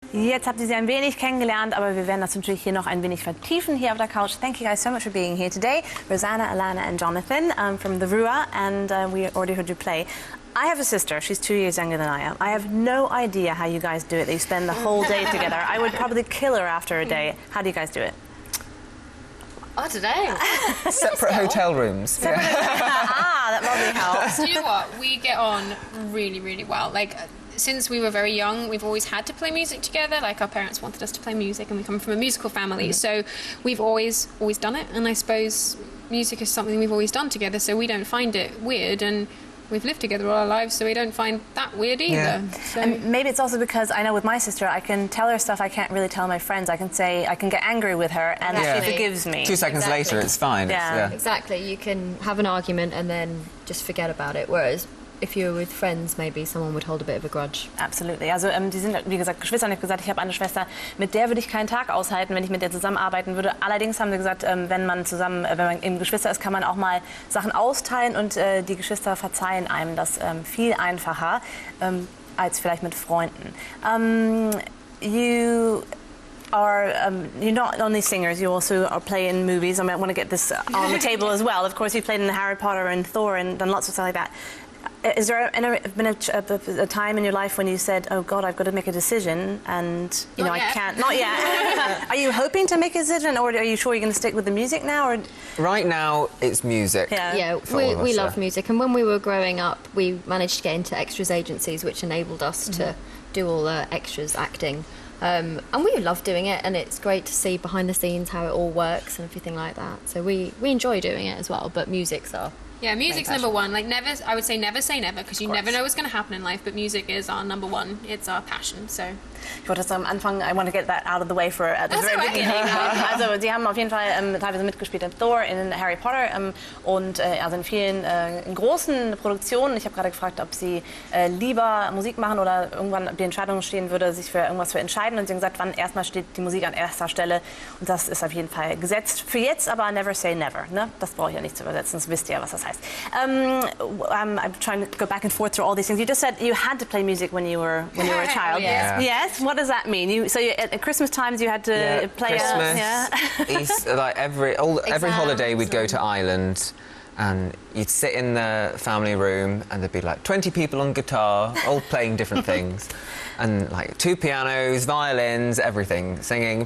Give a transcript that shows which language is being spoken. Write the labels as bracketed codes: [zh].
[de] Jetzt habt ihr sie ein wenig kennengelernt, aber wir werden das natürlich hier noch ein wenig vertiefen hier auf der Couch. [en] Thank you guys so much for being here today. Rosanna, Alana and Jonathan from the RUA, and we already heard you play. I have a sister. She's 2 years younger than I am. I have no idea how you guys do it. You spend the whole day together. I would probably kill her after a day. How do you guys do it? I don't know. Separate hotel rooms. Yeah. That probably helps. Do you know what? We get on really, really well. Like, since we were very young, we've always had to play music together. Like, our parents wanted us to play music, and we come from a musical family. So we've always done it. And I suppose music is something we've always done together, so we don't find it weird. And we've lived together all our lives, so we don't find that weird either. Yeah. So. And maybe it's also because I know with my sister, I can tell her stuff I can't really tell my friends. I can get angry with her, and she forgives me. 2 seconds later, it's fine. Yeah. Exactly. You can have an argument and then just forget about it. Whereas if you were with friends, maybe someone would hold a bit of a grudge. Absolutely. [de] Also die sind, wie gesagt, Geschwister. Und ich habe gesagt, ich habe eine Schwester, mit der würde ich keinen Tag aushalten, wenn ich mit der zusammenarbeiten würde. Allerdings haben wir gesagt, wenn man im Geschwister ist, kann man auch mal Sachen austeilen, und die Geschwister verzeihen einem das viel einfacher als vielleicht mit Freunden. [en] You're not only singers, you also play in movies. I want to get this on the table as well. Of course, you played in Harry Potter and Thor and done lots of stuff like that. Is there been a time in your life when you said, oh God, I've got to make a decision, and I can't? Not yet. Are you hoping to make a decision, or are you sure you're going to stick with the music now? Or? Right now, it's music. Yeah, we love music, and when we were growing up, we managed to get into extras agencies, which enabled us to do all the extras acting. And we love doing it, and it's great to see behind the scenes how it all works and everything like that. So we enjoy doing it as well, but music's our... Yeah, music's number one. Like, I would say never say never, because you never know what's going to happen in life, but music is our number one. It's our passion, so... [de] Ich wollte das am Anfang, [en] I want to get that out of the way for at the very beginning. [de] Also, sie haben auf jeden Fall teilweise mitgespielt in Thor, in Harry Potter und also in vielen in großen Produktionen. Ich habe gerade gefragt, ob sie lieber Musik machen oder irgendwann die Entscheidung stehen würde, sich für irgendwas zu entscheiden. Und sie haben gesagt, wann erstmal steht die Musik an erster Stelle. Und das ist auf jeden Fall gesetzt. Für jetzt aber [en] never say never. [de] Ne? Das brauche ich ja nicht zu übersetzen, das wisst ihr ja, was das heißt. [en] I'm trying to go back and forth through all these things. You just said you had to play music when you were a child. Yes. What does that mean? So at Christmas times you had to play Christmas, Easter, like every holiday we'd go to Ireland, and you'd sit in the family room, and there'd be like 20 people on guitar, all playing different things, and like 2 pianos, violins, everything, singing.